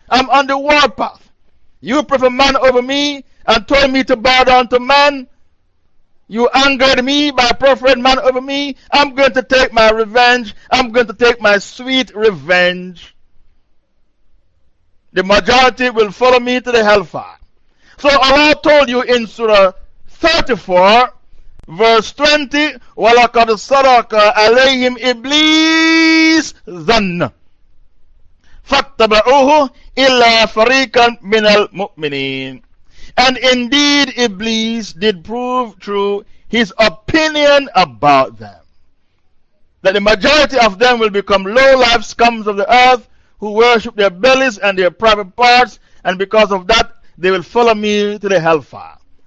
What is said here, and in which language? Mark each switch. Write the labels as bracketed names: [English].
[English] I'm on the warpath. You prefer man over me and told me to bow down to man. You angered me by preferring man over me. I'm going to take my revenge. I'm going to take my sweet revenge. The majority will follow me to the hellfire. So Allah told you in Surah 34, verse 20, [Arabic] وَلَقَدْ صَرَكَ عَلَيْهِمْ إِبْلِيسُ ظَنَّ فَاتَّبَعُوهُ إِلَّا فَرِيقًا مِنَ الْمُؤْمِنِينَ. [English] And indeed Iblis did prove true his opinion about them, that the majority of them will become low-life scums of the earth who worship their bellies and their private parts, and because of that, they will follow me to the hellfire.